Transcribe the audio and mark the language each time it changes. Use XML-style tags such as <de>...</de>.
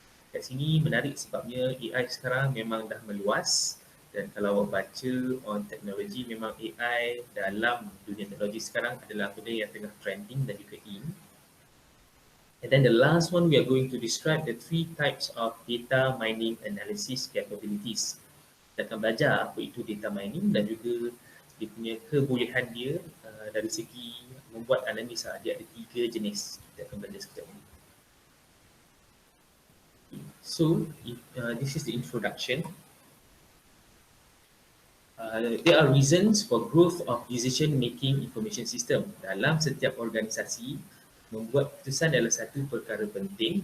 <ms>Kat sini menarik sebabnya AI sekarang memang dah meluas dan kalau awak baca on teknologi memang AI dalam dunia teknologi sekarang adalah benda yang tengah trending dan juga in.</ms> <en>And then the last one we are going to describe the 3 types of data mining analysis capabilities.</en> <ms>Kita akan belajar apa itu data mining dan juga dia punya kebolehan dia dari segi membuat analisa. Dia ada 3 jenis. Kita akan belajar sekejap ni.</ms> <en>So, this is the introduction. There are reasons for growth of decision-making information system.</en> <ms>Dalam setiap organisasi, membuat keputusan adalah satu perkara penting.</ms>